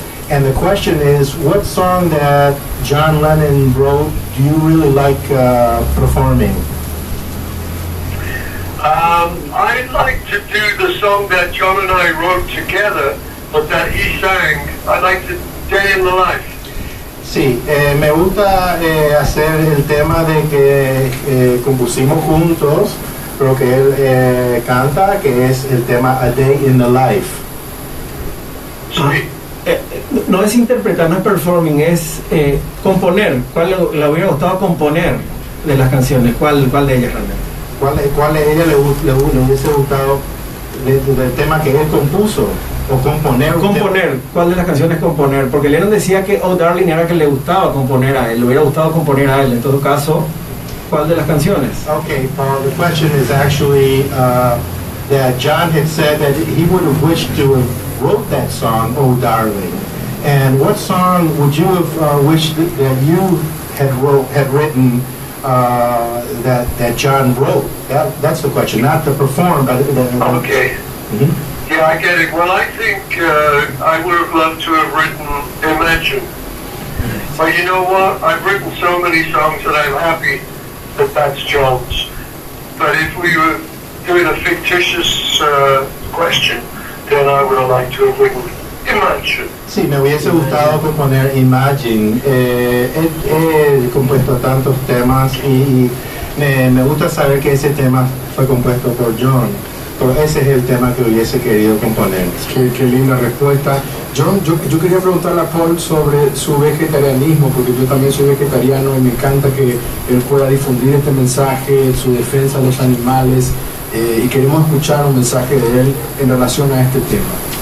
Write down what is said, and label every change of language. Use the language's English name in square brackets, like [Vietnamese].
[English] And the question is, what song that John Lennon wrote do you really like performing? I'd like to do the song that John and I wrote together, but that he sang. I'd like to Day in the Life. [Spanish] Sí, me gusta hacer el tema de que compusimos juntos, pero que él canta, que es el tema A Day in the Life. Sí. No es interpretar, no es performing, es componer. ¿Cuál le hubiera gustado componer de las canciones? ¿Cuál de ellas realmente? ¿Cuál de ellas le hubiese gustado del tema que él compuso? O componer. ¿Cuál de las canciones componer? Porque Lennon decía que Oh Darling era que le gustaba componer a él, le hubiera gustado componer a él. En todo caso, ¿cuál de las canciones? [English] Okay, the question is actually that John had said that he would have wished to have wrote that song, Oh Darling. And what song would you have wished that you had written that John wrote? That's the question, not to perform, but okay. Mm-hmm. Yeah, I get it. Well, I think I would have loved to have written Imagine. But you know what? I've written so many songs that I'm happy that that's John's. But if we were doing a fictitious question, then I would have liked to have written Imagine. [Spanish] Sí, me hubiese gustado componer Imagine. He compuesto tantos temas y me gusta saber que ese tema fue compuesto por John. Correcto, ese es el tema que hubiese querido componer. Qué linda respuesta. Yo quería preguntarle a Paul sobre su vegetarianismo, porque yo también soy vegetariano y me encanta que él pueda difundir este mensaje, su defensa de los animales, y queremos escuchar un mensaje de él en relación a este tema.